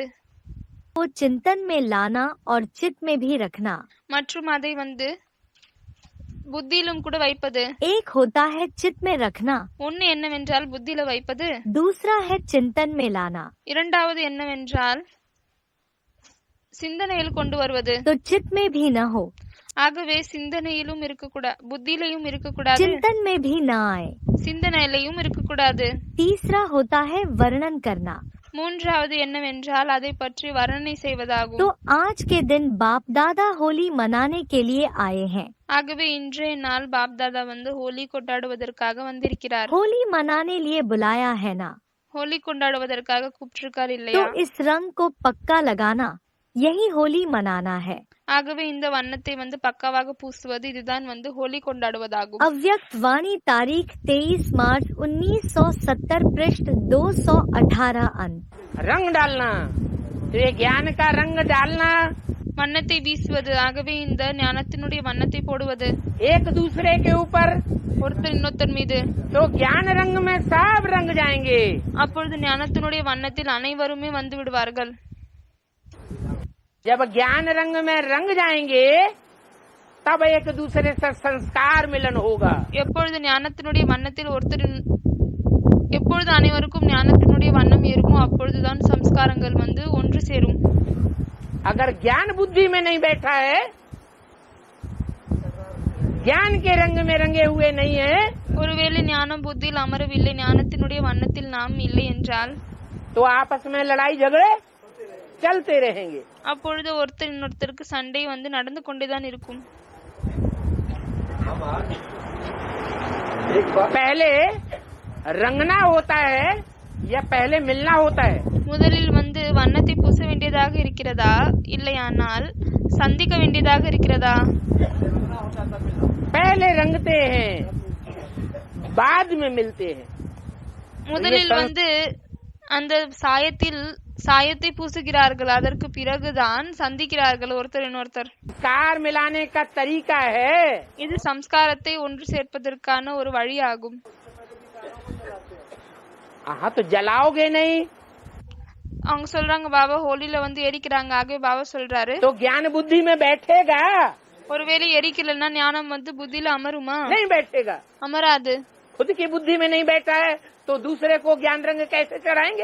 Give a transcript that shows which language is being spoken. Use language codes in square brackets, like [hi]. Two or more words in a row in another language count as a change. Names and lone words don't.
[hi] चिंतन में लाना और चित्त में भी रखना। [ta] மற்றும் அதை புத்தியிலும் கூட வைப்பது. [hi] एक होता है चित्त में रखना, [ta] ஒன்னு என்னவென்றால் புத்தியில வைப்பது, [hi] दूसरा है चिंतन में लाना। [ta] இரண்டாவது என்னவென்றால் சிந்தனையில் கொண்டு வருவது. [hi] तो चित्त में भी न हो, [ta] ஆகவே சிந்தனையிலும் இருக்கக்கூடாது, புத்தியிலையும் இருக்கக்கூடாது, [hi] चिंतन में भी न आए। [ta] சிந்தனையிலையும் இருக்கக்கூடாது. [hi] तीसरा होता है वर्णन करना। [ta] மூன்றாவது என்னவென்றால் அதை பற்றி வர்ணனை செய்வதாகும். [hi] तो आज के दिन बाप दादा होली मनाने के लिए आए हैं। [ta] ஆகவே இன்றைய நாள் பாப்தாதா ஹோலி கொண்டாடுவதற்காக வந்திருக்கிறார். [hi] होली मनाने लिए बुलाया है ना, [ta] ஹோலி கொண்டாடுவதற்காக கூப்பிட்டிருக்கார் [hi] तो [ta] இல்லையா? [hi] इस रंग को पक्का लगाना, यही होली मनाना है। [ta] ஆகவே இந்த வண்ணத்தை வந்து பக்காவாக பூசுவது இதுதான் வந்து ஹோலி கொண்டாடுவதாகும். [hi] अव्यक्त वाणी तारीख 23 मार्च 1970 पृष्ठ 218 अंक। रंग डालना, तो ये ज्ञान का रंग डालना, [ta] வண்ணத்தை வீசுவது, ஆகவே இந்த ஞானத்தினுடைய வண்ணத்தை போடுவது [hi] एक दूसरे के ऊपर, [ta] ஒருத்தர் இன்னொருத்தர் மீது. [hi] तो ज्ञान रंग में सब रंग जाएंगे। [ta] அப்பொழுது ஞானத்தினுடைய வண்ணத்தில் அனைவருமே வந்து விடுவார்கள். [hi] जब ज्ञान रंग में रंग जाएंगे तब एक दूसरे से संस्कार मिलन होगा। [ta] எப்பொழுது ஞானத்தினுடைய வண்ணத்தில் எப்பொழுது அனைவருக்கும் ஞானத்தினுடைய வண்ணம் ஏறுமோ அப்பொழுதுதான் சம்ஸ்காரங்கள் வந்து ஒன்று சேரும். [hi] अगर ज्ञान बुद्धि में नहीं बैठा है, ज्ञान के रंग में रंगे हुए नहीं है, [ta] ஒருவேளை ஞானம் புத்தியில் அமரவில்லை, ஞானத்தினுடைய வண்ணத்தில் நாம் இல்லை என்றால் [hi] तो आपस में लड़ाई झगड़े चलते रहेंगे। [ta] அப்பொழுது ஒருத்தர் இன்னொருத்தருக்கு சண்டை வந்து நடந்து கொண்டேதான் இருக்கும். [hi] पहले रंगना होता है या पहले मिलना होता है? [ta] முதலில் வந்து வண்ணத்தை பூச வேண்டியதாக இருக்கிறதா இல்லையானால் சந்திக்க வேண்டியதாக இருக்கிறதா? [hi] पहले रंगते हैं बाद में मिलते हैं। [ta] முதலில் வந்து அந்த சாயத்தை பூசுகிறார்கள், அதற்கு பிறகுதான் சந்திக்கிறார்கள் ஒருத்தர் இன்னொருத்தர். [hi] संस्कार मिलाने का तरीका है। [ta] இது சம்ஸ்காரத்தை ஒன்று சேர்ப்பதற்கான ஒரு வழியாகும். [hi] हाँ, तो जलाओगे नहीं [ta] அவங்க சொல்றாங்க பாபா ஹோலில வந்து எரிக்கிறாங்க. ஆகவே பாபா சொல்றாரு [hi] तो ज्ञान बुद्धि में बैठेगा [ta] ஒருவேளை எரிக்கலன்னா ஞானம் வந்து புத்தியில அமருமா? [hi] नहीं बैठेगा। [ta] அமராது. [hi] खुद की बुद्धि में नहीं बैठा है तो दूसरे को ज्ञान रंग कैसे चढ़ाएंगे?